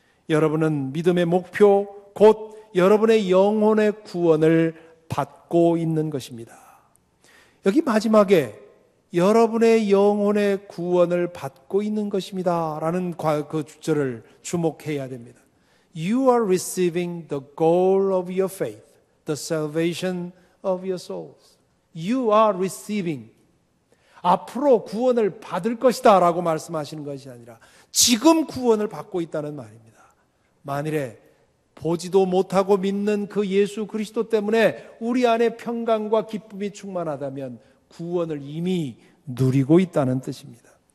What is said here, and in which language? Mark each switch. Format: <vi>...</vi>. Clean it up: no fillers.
<ko>여러분은 믿음의 목표 곧 여러분의 영혼의 구원을 받고 있는 것입니다. 여기 마지막에 여러분의 영혼의 구원을 받고 있는 것입니다 라는 그 주절을 주목해야 됩니다.</ko> <en>You are receiving the goal of your faith, the salvation of your souls. You are receiving.</en> <ko>앞으로 구원을 받을 것이다 라고 말씀하시는 것이 아니라 지금 구원을 받고 있다는 말입니다. 만일에 보지도 못하고 믿는 그 예수 그리스도 때문에 우리 안에 평강과 기쁨이 충만하다면 구원을 이미 누리고 있다는 뜻입니다.</ko>